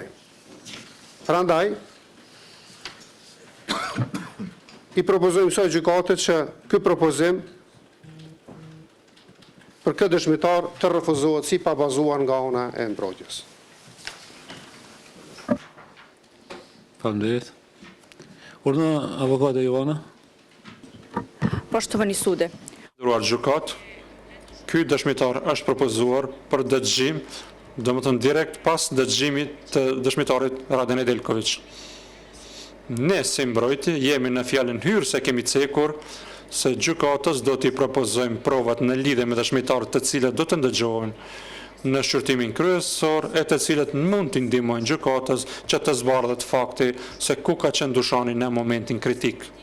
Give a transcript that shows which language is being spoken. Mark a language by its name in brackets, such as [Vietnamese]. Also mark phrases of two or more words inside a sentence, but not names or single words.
[Albanian] Prandaj i propozojmë kësaj gjykate që ky propozim për këtë dëshmitar të refuzohet si pa bazuar nga ana e mbrojtjes. Faleminderit. Urdhna avokate Jovana. [Serbian] Poštovani sude, [Albanian] Nderuar gjykat, ky dëshmitar është propozuar për dëgjim, domethënë direkt pas dëgjimit të dëshmitarit Raden Edelković. Ne si mbrojtje jemi në fjalën hyrë se kemi cekur se gjykatës do t'i propozojmë provat në lidhje me dëshmitarët të cilët do të ndëgjohen në shqyrtimin kryesor e të cilët mund t'i ndihmojnë gjykatës që të zbardhet fakti se ku ka qenë dyshani në momentin kritik.